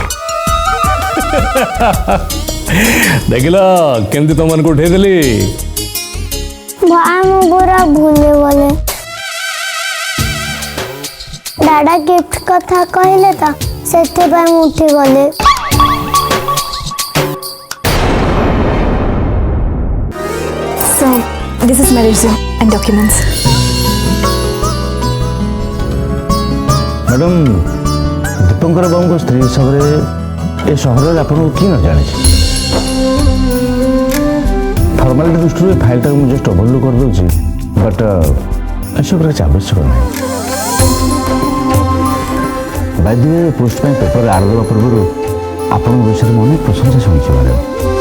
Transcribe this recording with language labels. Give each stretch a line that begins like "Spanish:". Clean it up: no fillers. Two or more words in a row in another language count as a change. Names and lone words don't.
Odia: ଦେଖିଲ କେମିତି ତମମାନଙ୍କୁ ଉଠେଇଦେଲି ଭାଇ ମୁଁ ପୁରା ଭୁଲି ଗଲେ ଦାଦା ଗିଫ୍ଟ କଥା କହିଲେ ତ ସେଥିପାଇଁ ମୁଁ ଉଠି ଗଲି
English: So, this is my resume and documents.
Odia: ମ୍ୟାଡ଼ାମ୍ ଦୀପଙ୍କର ବାବୁଙ୍କ ସ୍ତ୍ରୀ ହିସାବରେ ଏ ସହରରେ ଆପଣଙ୍କୁ କିଏ ନ ଜାଣିଛି ଫର୍ମାଲିଟି ଦୃଷ୍ଟିରୁ ଏ ଫାଇଲ୍ଟାକୁ ମୁଁ
English: just overlook
Odia: କରିଦେଉଛି ବଟ୍ ଏସବୁର କିଛି ଆବଶ୍ୟକ ନାହିଁ ବାଧ୍ୟ ପୋଷ୍ଟ ପାଇଁ ପେପରରେ ଆଡ଼ ଦେବା ପୂର୍ବରୁ ଆପଣଙ୍କ ବିଷୟରେ ମୁଁ ଅନେକ ପ୍ରଶଂସା ଶୁଣିଛି ମ୍ୟାଡ଼ାମ୍